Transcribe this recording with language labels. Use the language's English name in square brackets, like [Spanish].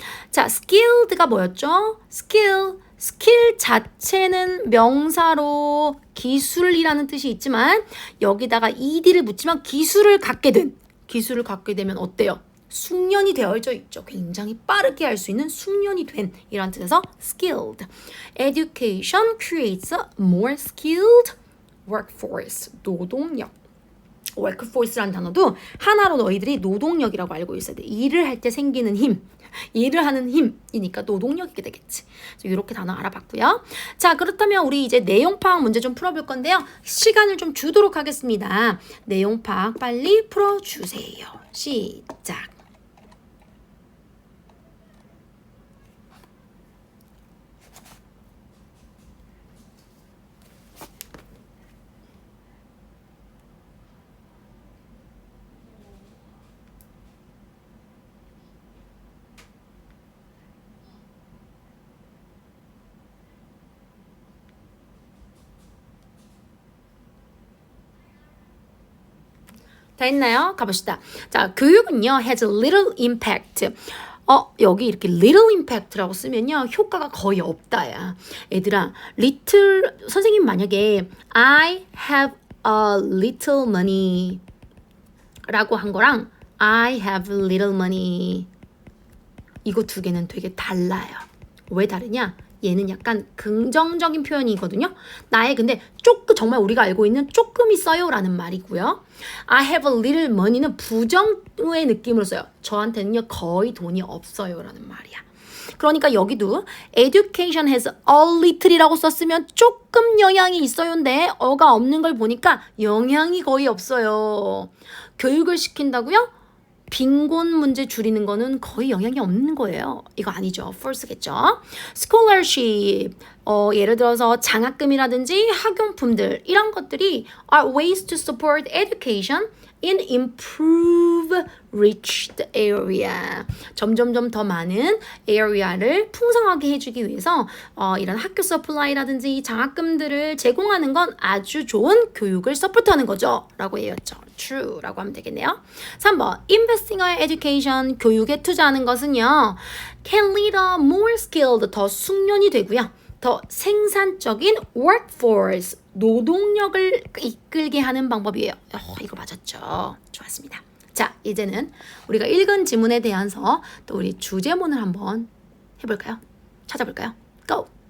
[Korean] 자, skilled가 뭐였죠? 스킬 자체는 명사로 기술이라는 뜻이 있지만 여기다가 ed를 붙이면 기술을 갖게 되면 어때요? 숙련이 되어져 있죠. 굉장히 빠르게 할 수 있는 숙련이 된 이런 뜻에서 skilled. [English] Education creates a more skilled workforce. [Korean] 노동력. workforce라는 단어도 하나로 너희들이 노동력이라고 알고 있어야 돼. 일을 할 때 생기는 힘. 일을 하는 힘이니까 노동력이게 되겠지. 이렇게 단어 알아봤고요. 자, 그렇다면 우리 이제 내용 파악 문제 좀 풀어볼 건데요. 시간을 좀 주도록 하겠습니다. 내용 파악 빨리 풀어주세요. 시작. 다 했나요? 가봅시다. 자, 교육은요, [English] has a little impact. [Korean] 여기 이렇게 little impact라고 쓰면요, 효과가 거의 없다야. 얘들아, little, 선생님 만약에 [English] I have a little money [Korean] 라고 한 거랑 [English] I have little money [Korean] 이거 두 개는 되게 달라요. 왜 다르냐? 얘는 약간 긍정적인 표현이거든요. 나의 근데 조금 정말 우리가 알고 있는 조금 있어요 라는 말이고요. [English] I have a little money는 [Korean] 부정의 느낌으로 써요. 저한테는요 거의 돈이 없어요 라는 말이야. 그러니까 여기도 [English] education has a little [Korean] 이라고 썼으면 조금 영향이 있어요인데 어가 없는 걸 보니까 영향이 거의 없어요. 교육을 시킨다고요? 빈곤 문제 줄이는 거는 거의 영향이 없는 거예요. 이거 아니죠. false겠죠. [English] scholarship, [Korean] 예를 들어서 장학금이라든지 학용품들 이런 것들이 [English] are ways to support education in improve-reached area. [Korean] 점점점 더 많은 area를 풍성하게 해주기 위해서 이런 학교 서플라이라든지 장학금들을 제공하는 건 아주 좋은 교육을 서포트하는 거죠. 라고 얘기했죠. True 라고 하면 되겠네요. 3번 [English] Investing in education, [Korean] 교육에 투자하는 것은요 [English] can lead a more skilled, [Korean] 더 숙련이 되고요. 더 생산적인 workforce, 노동력을 이끌게 하는 방법이에요. 이거 맞았죠? 좋았습니다. 자, 이제는 우리가 읽은 지문에 대해서 또 우리 주제문을 한번 해볼까요? 찾아볼까요? Go!